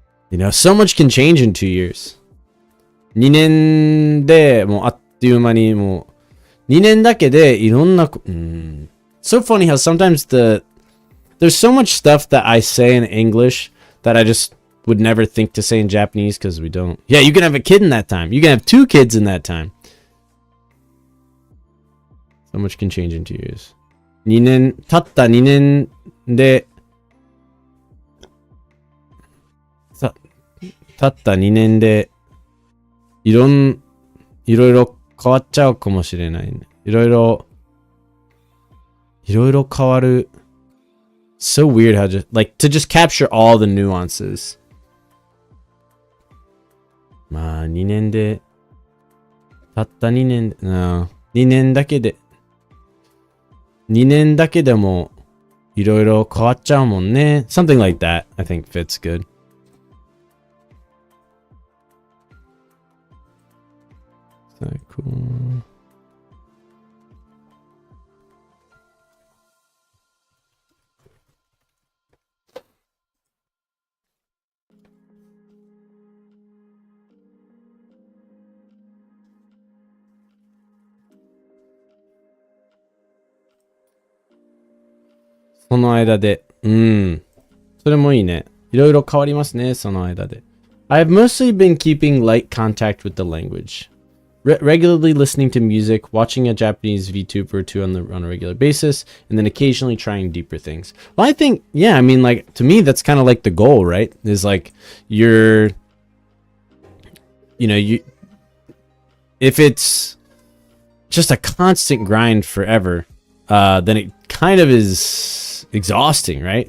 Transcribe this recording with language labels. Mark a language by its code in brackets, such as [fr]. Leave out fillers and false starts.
[en] You know, so much can change in 2 years. [ja] 2年でもうあっという間にもう2年だけでいろんな [en] So funny how sometimes there's so much stuff that I say in English that I just would never think to say in Japanese because we don't. Yeah, you can have a kid in that time. You can have 2 kids in that time. So much can change in 2 years. [ja] たった2年でたった2年でいろいろ変わっちゃうかもしれないね。いろいろ変わる。 [en] So weird how just like to just capture all the nuances. [ja] まあ2年でたった2年で2年だけでもいろいろ変わっちゃうもんね。 [en] Something like that I think fits good. So cool. [ja] その間で。うん。それもいいね。いろいろ変わりますね、その間で。 [en] I've mostly been keeping light contact with the language. Regularly listening to music, watching a Japanese VTuber or two on a regular basis, and then occasionally trying deeper things. Well, I think, yeah, I mean, like, to me, that's kind of like the goal, right? Is like, if it's just a constant grind forever, then it kind of is exhausting, right?